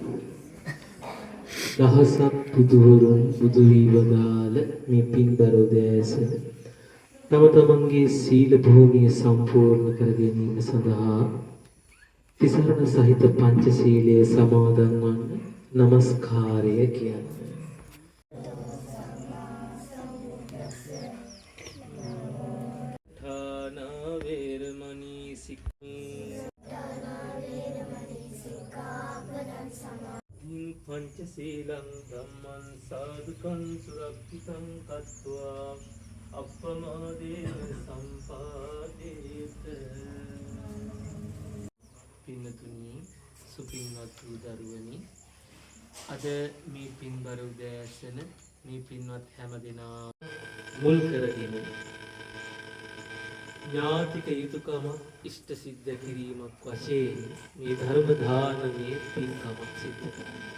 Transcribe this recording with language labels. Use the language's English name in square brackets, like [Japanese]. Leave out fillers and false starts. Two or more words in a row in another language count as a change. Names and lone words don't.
[Sinhala] දහසක් බුදුවරුන් බුදු වී වදාළ මේ පින්බර උදෑසන තම තමන්ගේ සීල භූමිය සම්පූර්ණ කර ගැනීම සඳහා තිසරණ සහිත පංචශීලයේ සමාදන් වන්න නමස්කාරය කියන්නේ. [Pali] पंचशीलं धम्मं साधुकं सुरक्षितं कत्वा අප්‍රමාදේන සම්පාදේත. [Sinhala] පින්නතුනි සුපින්වත් වූ දරුවනි, අද මේ පින්බර උදෑසන මේ පින්වත් හැම දෙනා මුල් කරගෙන ඥාතික යුතුයකම ඉෂ්ට සිද්ධ කිරීමක් වශයෙන් මේ ධර්ම දානමේ පින්කමක් සිද්ධ කරනවා.